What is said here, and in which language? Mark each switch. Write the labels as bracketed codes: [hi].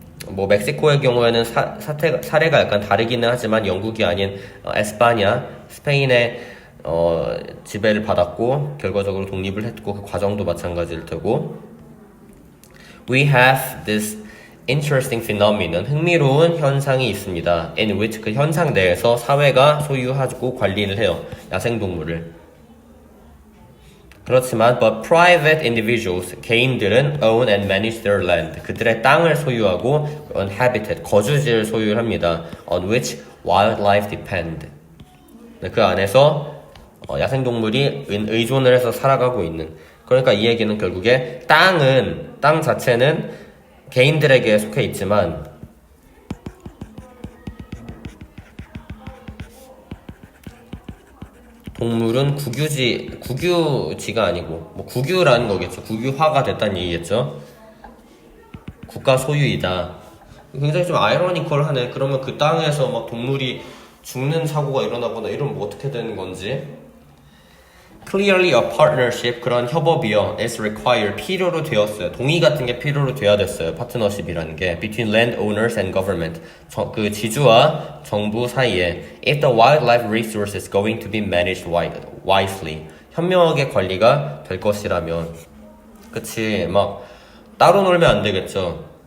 [ko] 뭐 멕시코의 경우에는 사례가 약간 다르기는 하지만 영국이 아닌 에스파냐, 스페인의 지배를 받았고 결과적으로 독립을 했고 그 과정도 마찬가지일 테고 [en] We have this interesting phenomenon [ko] 흥미로운 현상이 있습니다. [en] In which [ko] 그 현상 내에서 사회가 소유하고 관리를 해요. 야생동물을. 그렇지만 [en] but private individuals [ko] 개인들은 [en] own and manage their land [ko] 그들의 땅을 소유하고 [en] on habitat [ko] 거주지를 소유합니다. [en] On which wildlife depend [ko] 그 안에서 야생동물이 의존을 해서 살아가고 있는 그러니까 이 얘기는 결국에 땅 자체는 개인들에게 속해 있지만 동물은 국유지가 아니고 뭐 국유라는 거겠죠. 국유화가 됐다는 얘기겠죠. 국가 소유이다. 굉장히 좀 아이러니컬하네. 그러면 그 땅에서 막 동물이 죽는 사고가 일어나거나 이러면 뭐 어떻게 되는 건지. [en] Clearly a partnership [ko] 그런 협업이요 [en] is required [ko] 필요로 되었어요. 동의 같은 게 필요로 돼야 됐어요. 파트너십이라는 게 [en] between landowners and government [ko] 그 지주와 정부 사이에 [en] if the wildlife resource is going to be managed wisely [ko] 현명하게 관리가 될 것이라면 그치 막 따로 놀면 안 되겠죠.